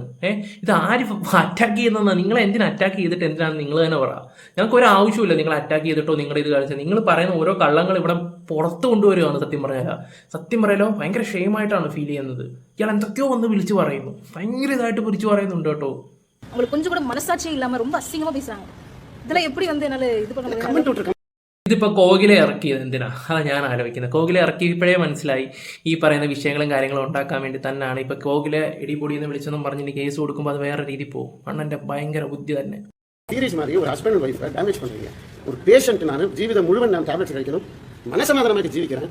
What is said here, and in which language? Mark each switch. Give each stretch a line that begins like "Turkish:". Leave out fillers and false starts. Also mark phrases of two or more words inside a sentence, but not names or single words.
Malayalam: ഇത് ആര് അറ്റാക്ക് ചെയ്യുന്നതെന്നാ? നിങ്ങളെ എന്തിനാ അറ്റാക്ക് ചെയ്തിട്ട് എന്തിനാണ് നിങ്ങൾ തന്നെ പറ. ഞങ്ങൾക്ക് ഒരു ആവശ്യമില്ല നിങ്ങൾ അറ്റാക്ക് ചെയ്തിട്ടോ നിങ്ങളുടെ ഇത് കാണിച്ചത്. നിങ്ങൾ പറയുന്ന ഓരോ കള്ളങ്ങൾ ഇവിടെ പുറത്ത് കൊണ്ടുവരികയാണ്. സത്യം പറയാലോ ഭയങ്കര ഷെയിമായിട്ടാണ് ഫീൽ ചെയ്യുന്നത്. ഇയാൾ എന്തൊക്കെയോ വന്ന് വിളിച്ചു പറയുന്നു, ഭയങ്കര ഇതായിട്ട് വിളിച്ചു പറയുന്നുണ്ട് കേട്ടോ.
Tamil: கொஞ்சம் கூட மனசாட்சியே இல்லாம ரொம்ப அசிங்கமா பேசுறாங்க. இதெல்லாம் எப்படி என்னால இது பண்ண?
Malayalam: ഇതിപ്പോ കോകിലെ ഇറക്കിയത് എന്തിനാ? അതാ ഞാൻ ആലോചിക്കുന്നത്. കോകിലെ ഇറക്കിയപ്പോഴേ മനസ്സിലായി ഈ പറയുന്ന വിഷയങ്ങളും കാര്യങ്ങളും ഉണ്ടാക്കാൻ വേണ്ടി തന്നെയാണ്. ഇപ്പൊ കോകിലെ ഇടിപൊടിയെന്ന് വിളിച്ചെന്നും പറഞ്ഞിട്ട് കേസ് കൊടുക്കുമ്പോൾ അത് വേറെ രീതി പോകും. അണ്ണന്റെ ഭയങ്കര ബുദ്ധി തന്നെ. സീരിയസ് മാറി ഒരു ഹസ്ബൻഡ് വൈഫ് ഡാമേജ്
Tamil: പண்றீங்க.
Malayalam: ഒരു പേഷ്യന്റിനാണ് ജീവിതം മുഴുവൻ ഞാൻ ടാബ്ലറ്റ്സ് കഴിക്കണം, മനസമാധാനമായിട്ട്
Tamil: ജീവിக்கிறேன்.